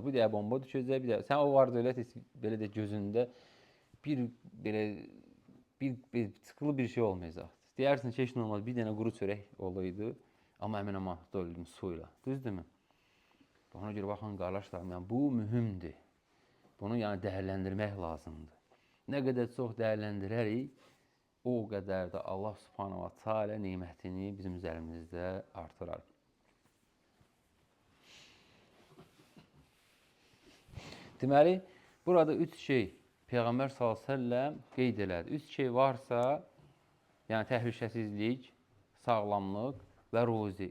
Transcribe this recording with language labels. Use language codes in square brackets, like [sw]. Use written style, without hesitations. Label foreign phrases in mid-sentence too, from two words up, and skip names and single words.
[az] Bir dəyə bomba düşəcək, bir dəyə. Sən o var dövlət belə də gözündə bir sıxılı bir şey olmayacaqdır. Deyərsin ki, heç nə olmaz, bir dənə quru çörək olaydı, amma əmin-amanlıqda öldüm su ilə. Düzdürmü? Ona görə baxın, qardaşlarım, yəni bu mühümdür. Bunu yəni dəyərləndirmək lazımdır. Nə qədər çox dəyərləndirərik, o qədər də [ar] الله سبحانه وتعالى [az] nimətini bizim üzərimizdə artırar. Deməli, burada üç şey Peyğəmbər s.ə.v qeyd elədi. Üç şey varsa, yəni təhlükəsizlik, sağlamlıq və ruzi.